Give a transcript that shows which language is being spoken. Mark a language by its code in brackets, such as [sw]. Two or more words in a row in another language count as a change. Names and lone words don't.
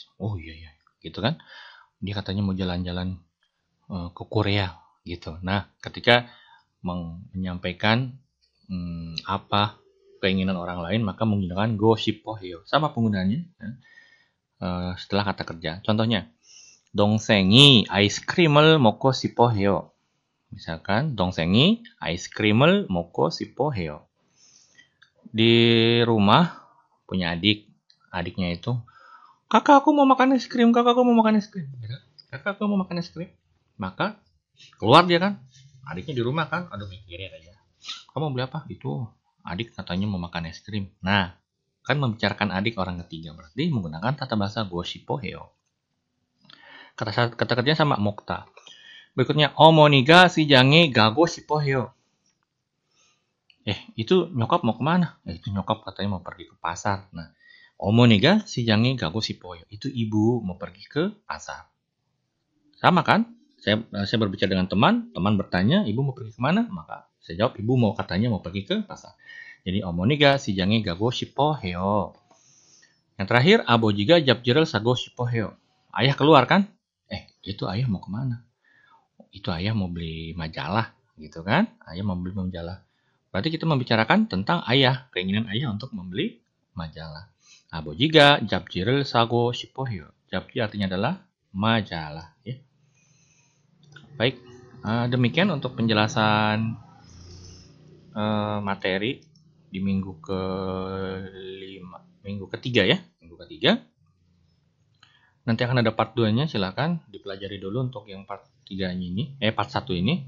[id] Oh iya, gitu kan. Dia katanya mau jalan-jalan ke Korea gitu. Nah, ketika menyampaikan apa keinginan orang lain, maka menggunakan goshipohyo. Sama penggunaannya ya, setelah kata kerja. Contohnya, [ko] 동생이 아이스크림을 먹고 싶어 해요. Misalkan, 동생이 아이스크림을 먹고 싶어 해요. [id] Di rumah punya adik, adiknya itu, kakak aku mau makan es krim, kakak aku mau makan es krim. Kakak aku mau makan es krim. Maka keluar dia kan, adiknya di rumah kan, aduh mikirin aja. Kamu mau beli apa? Itu adik katanya mau makan es krim. Nah, kan membicarakan adik orang ketiga, berarti menggunakan tata bahasa goshipoheo. Kata kerjanya sama mokta. Berikutnya, [ko] 어머니가 시장에 가고 싶어 해요. [id] Itu nyokap mau kemana? Itu nyokap katanya mau pergi ke pasar. Nah, [ko] 어머니가 시장에 가고 싶어 해요. [id] Itu ibu mau pergi ke pasar. Sama kan? Saya berbicara dengan teman bertanya, ibu mau pergi kemana? Maka saya jawab, ibu mau katanya mau pergi ke pasar. Jadi, [ko] 어머니가 시장에 가고 싶어 해요. [id] Yang terakhir, [ko] 아버지가 잡지를 사고 싶어 해요. [id] Ayah keluar kan? Itu ayah mau kemana? Itu ayah mau beli majalah, gitu kan? Ayah mau beli majalah. Berarti kita membicarakan tentang ayah, keinginan ayah untuk membeli majalah. [ko] 아버지가 잡지를 사고 싶어 해요. [id] 잡지 artinya adalah majalah. Ya. Baik, demikian untuk penjelasan materi di minggu ketiga ya. Minggu ketiga. Nanti akan ada part 2-nya, silakan dipelajari dulu untuk yang part 3 ini, part 1 ini.